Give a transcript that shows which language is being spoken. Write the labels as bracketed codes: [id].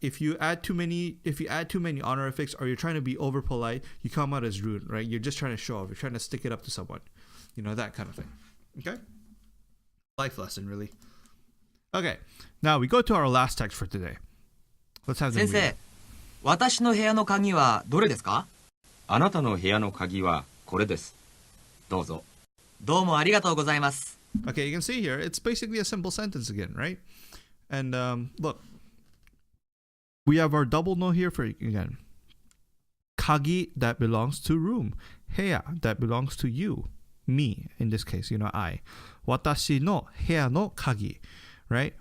[en] If you add too many honorifics, or you're trying to be over polite, you come out as rude, right? You're just trying to show off. You're trying to stick it up to someone, that kind of thing. Okay? Life lesson, really. Okay, now we go to our last text for today. Let's have them [ja] 先 [en] read. [ja] 生、私の部屋の鍵はどれですか？あなたの部屋の鍵はこれです。どうぞ。どうもありがとうございます。 [en] Okay, you can see here, it's basically a simple sentence again, right? And look, we have our double no here for again. Kagi that belongs to room. Heya that belongs to you. Me, in this case, I. [ja] Watashi no heya no kagi. [en] right?